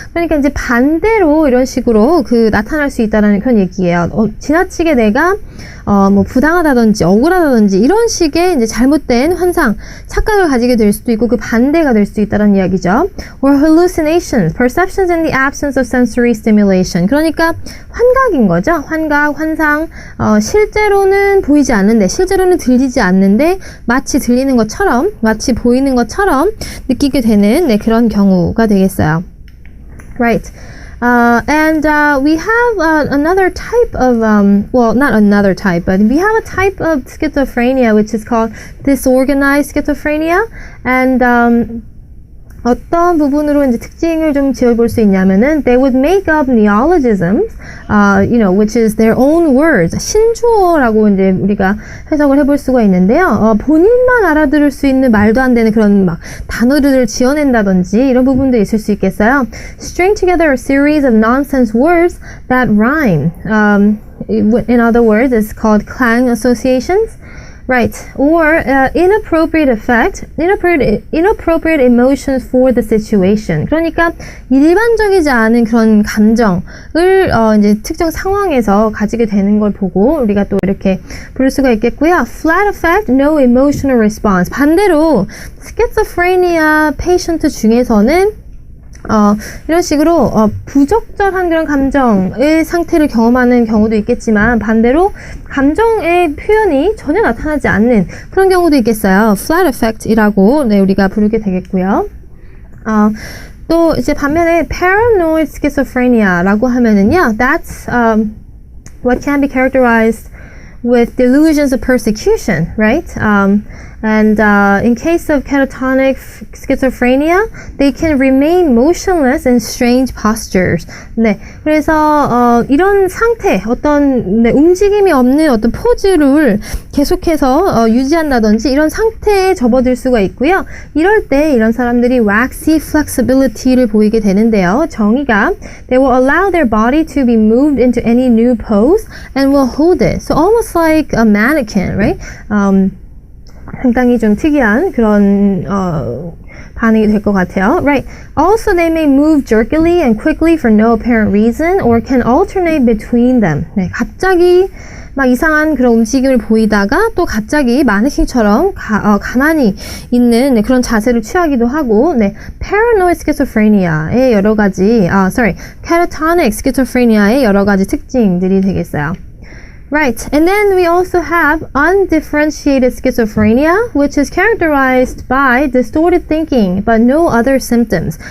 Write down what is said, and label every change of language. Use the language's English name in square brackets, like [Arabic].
[Korean] 그러니까 이제 반대로 이런 식으로 나타날 수 있다라는 그런 얘기예요. 지나치게 내가 뭐 부당하다든지 억울하다든지 이런 식의 이제 잘못된 환상, 착각을 가지게 될 수도 있고 그 반대가 될 수 있다는 이야기죠. [English] Or hallucinations, perceptions in the absence of sensory stimulation. [Korean] 그러니까 환각인 거죠. 환각, 환상, 실제로는 보이지 않는데, 실제로는 들리지 않는데 마치 들리는 것처럼, 마치 보이는 것처럼 느끼게 되는 그런 경우가 되겠어요. [English] Right. We have another type of, well, not another type, but we have a type of schizophrenia which is called disorganized schizophrenia. And [Korean] 어떤 부분으로 이제 특징을 좀 지어볼 수 있냐면은 [English] they would make up neologisms, which is their own words. [Korean] 신주어라고 이제 우리가 해석을 해볼 수가 있는데요. 본인만 알아들을 수 있는 말도 안 되는 그런 막 단어들을 지어낸다든지 이런 부분도 있을 수 있겠어요. [English] String together a series of nonsense words that rhyme. In other words, it's called clang associations. Right, or inappropriate emotions for the situation. [Korean] 그러니까 일반적이지 않은 그런 감정을 이제 특정 상황에서 가지게 되는 걸 보고 우리가 또 이렇게 부를 수가 있겠고요. [English] Flat effect, no emotional response. [Korean] 반대로 schizophrenia patient 중에서는 이런 식으로 부적절한 그런 감정의 상태를 경험하는 경우도 있겠지만 반대로 감정의 표현이 전혀 나타나지 않는 그런 경우도 있겠어요. Flat effect이라고 우리가 부르게 되겠고요. 또 이제 반면에 paranoid schizophrenia라고 하면은요, [English] that's what can be characterized with delusions of persecution, right? In case of catatonic schizophrenia, they can remain motionless in strange postures. [Korean] 네, 그래서 이런 상태, 어떤 움직임이 없는 어떤 포즈를 계속해서 유지한다든지 이런 상태에 접어들 수가 있고요. 이럴 때 이런 사람들이 waxy flexibility를 보이게 되는데요. 정의가 [English] they will allow their body to be moved into any new pose and will hold it. So almost like a mannequin, right? [Korean] 상당히 좀 특이한 그런 반응이 될 것 같아요. [English] Right. Also, they may move jerkily and quickly for no apparent reason or can alternate between them. [Korean] 네, 갑자기 막 이상한 그런 움직임을 보이다가 또 갑자기 마네킹처럼 가만히 있는 그런 자세를 취하기도 하고, paranoid schizophrenia의 여러 가지, catatonic schizophrenia의 여러 가지 특징들이 되겠어요. [English] Right, and then we also have undifferentiated schizophrenia, which is characterized by distorted thinking, but no other symptoms.